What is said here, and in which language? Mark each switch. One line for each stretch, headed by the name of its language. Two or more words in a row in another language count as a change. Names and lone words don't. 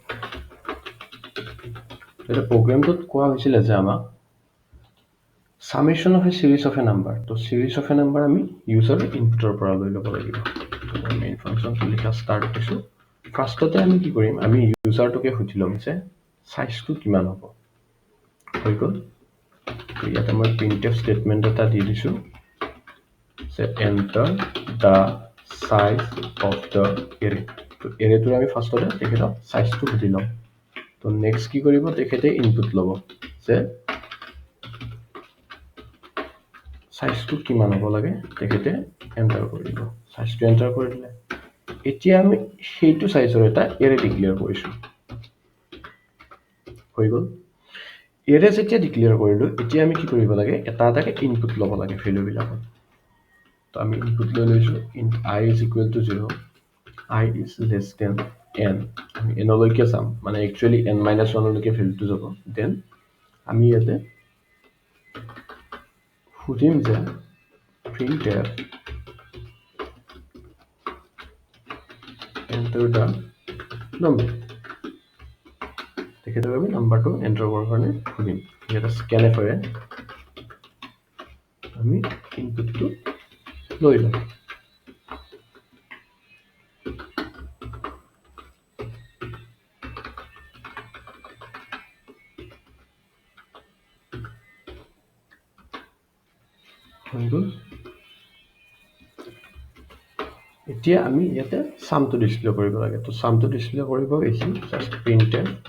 Assamese: এটা প্রোগ্রামটোত কোৱা হৈছিল যে আমাক
English: summation of a series of a number
Assamese: তো
English: series of a number
Assamese: আমি ইউজাৰ ইনপুটৰ পৰা লৈ ল'ব লাগিব তো মেইন ফাংচনটো লিখা স্টার্ট কৰিছো ফাৰ্ষ্টতে আমি কি কৰিম আমি ইউজাৰটোকে সুধি ল'ম যে সাইজটো কিমান হ'ব হৈ গ'ল ইয়াতে মই
English: printf statement
Assamese: এটা দি দিছো যে
English: enter the size of the array
Assamese: তো এৰেটোৰ আমি ফাৰ্ষ্টতে তেখেতক সাইজটো সুধি ল'ম তো নেক্সট কি কৰিব তেখেতে ইনপুট ল'ব যে সাইজটো কিমান হ'ব লাগে তেখেতে এন্টাৰ কৰিব সাইজটো এন্টাৰ কৰি দিলে এতিয়া আমি সেইটো সাইজৰ এটা
English: array declare
Assamese: কৰিছো হৈ গ'ল এৰে যেতিয়া ডিক্লেয়াৰ কৰিলো এতিয়া আমি কি কৰিব লাগে এটা এটাকে ইনপুট ল'ব লাগে ভ্যালু বিলাকত তো আমি ইনপুট লৈ লৈছো
English: int I is equal to 0 I is less than n
Assamese: আমি n লৈকে চাম মানে একচুয়ালি n - 1 লৈকে ভ্যালুটো যাব দেন আমি ইয়াতে সুধিম যে
English: printf enter the number
Assamese: তেখেতক আমি নাম্বাৰটো এন্টাৰ কৰাৰ কাৰণে সুধিম ইয়াতে
English: scanf array
Assamese: আমি ইনপুটটো লৈ ল'ম হৈ গ'ল এতিয়া আমি ইয়াতে সামটো ডিসপ্লে কৰিব লাগে তো সামটো ডিসপ্লে কৰিব হৈছে
English: just printf